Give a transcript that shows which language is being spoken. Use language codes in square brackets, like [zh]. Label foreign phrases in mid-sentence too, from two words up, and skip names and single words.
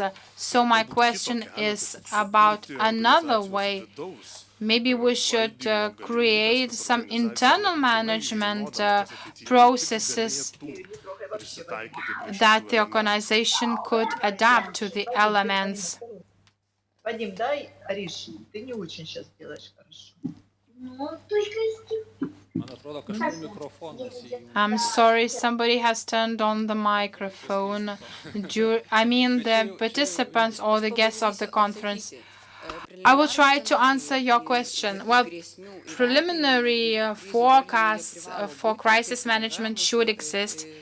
[en] So my question is about another way. Maybe we should create some internal management processes that the organization could adapt to the elements. [ru] Вадим, дай Арише, ты не очень сейчас делаешь хорошо. [lt] Man atrodo, kažkur mikrofonas įjungtas. [en] I'm sorry, somebody has turned on the microphone. I mean the participants or the guests of the conference. I will try to answer your question. Well, preliminary forecasts for crisis management should exist.